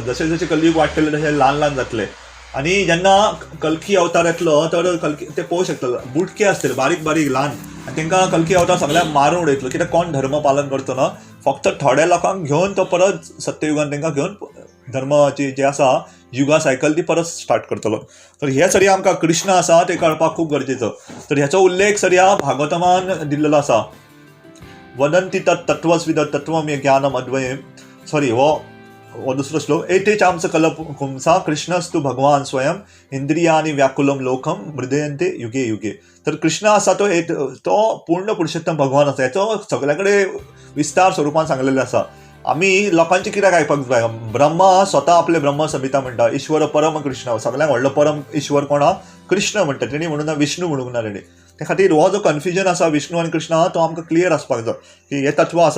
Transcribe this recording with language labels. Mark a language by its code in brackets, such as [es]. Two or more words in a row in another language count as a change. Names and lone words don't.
[kok] जशे जशे कलियुग वाडटले तशे ल्हान ल्हान जातले. आनी जेन्ना कल्की अवतार येतलो तर कल्की ते पळोवंक शकता बुटके आसतले बारीक बारीक ल्हान, आनी तांकां कल्की अवतार सगळ्यांक मारून उडयतलो. कित्याक कोण धर्म पालन करतो ना, फक्त थोड्या लोकांक घेवन तो परत सत्ययुगान तांकां घेवन धर्माची जी आसा युगा सायकल ती परत स्टार्ट करतलो. तर हे सरी आमकां कृष्ण आसा ते कळपाक खूब गरजेचो. तर ह्याचो उल्लेख सरिया भागवतमान दिल्लेलो आसा. [sa] वदंती तत्त्वस्विद तत्त्वम ज्ञानम अद्वयम, [kok] हो दुसरो श्लोक. [sa] एते चांस कलपुंसा कृष्णस्तु भगवान स्वयं इंद्रियानी व्याकुलम लोकम मृदयंते युगे युगे. [kok] तर कृष्ण आसा तो पूर्ण पुरुषोत्तम भगवान आसा. हेचो सगळ्या कडेन विस्तार स्वरुपान सांगलेले आसा. आमी लोकांचे कित्याक आयकपाक जाय, ब्रह्मा स्वता आपले ब्रह्म संहिता म्हणटा, [sa] ईश्वर परम कृष्ण, [kok] सगळ्यांक व्हडलो परम ईश्वर कोणा कृष्ण म्हणटा. तेणी म्हणून विष्णू म्हणूंक ना तेणी. ते खातीर हो जो कन्फ्युजन आसा विष्णू आनी कृष्ण तो आमकां क्लियर आसपाक जाय की हे तत्व आसा.